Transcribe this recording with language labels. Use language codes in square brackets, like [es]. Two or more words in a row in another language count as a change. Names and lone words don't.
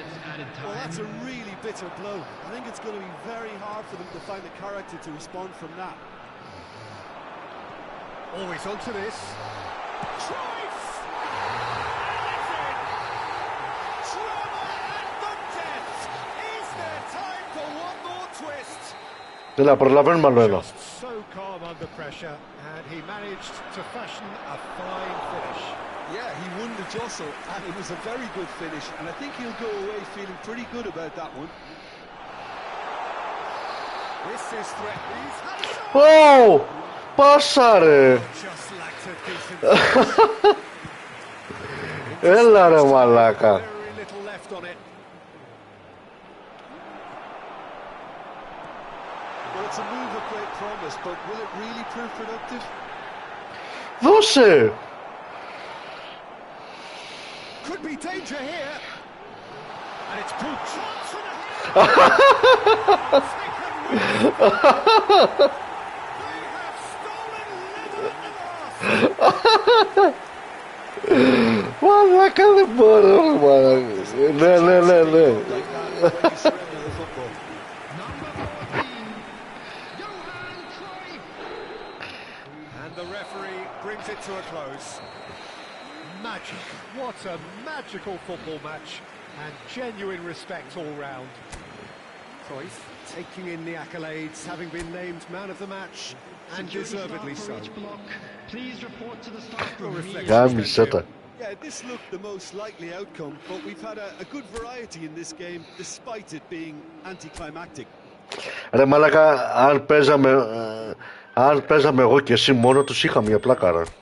[en] Well, that's a really bitter blow. I think it's going to be very hard for them to find the character to respond from that. Always onto this. Cruyff! Drama at the death! Is there time for one more twist? [el] Έλα, προλαβαίνουμε άλλο ένα. [en] So calm under pressure, and he managed to fashion a fine finish. Yeah, he won the jostle, and it was a very good finish, and I think he'll go away feeling pretty good about that one. This is threatening. [el] Ω! Πάσα ρε! Έλα ρε μαλάκα! Δώσε! [en] Could be danger here. And it's Pubg. They have stolen level at the last. [el] Μαλάκα δεν μπορώ, μαλάκα. Ναι. [en] And the referee brings it to a close. Magic. What a magical football match. And genuine respect all round. Cruyff taking in the accolades, having been named man of the match, and deservedly so. Please report to the staff room. [el] Γάμισε τα. [en] Yeah, this looked the most likely outcome, but we've had a good variety in this game, despite it being anticlimactic. [el] Ρε μαλάκα, αν παίζαμε εγώ και εσύ μόνο τους είχαμε μια πλάκα, ρε.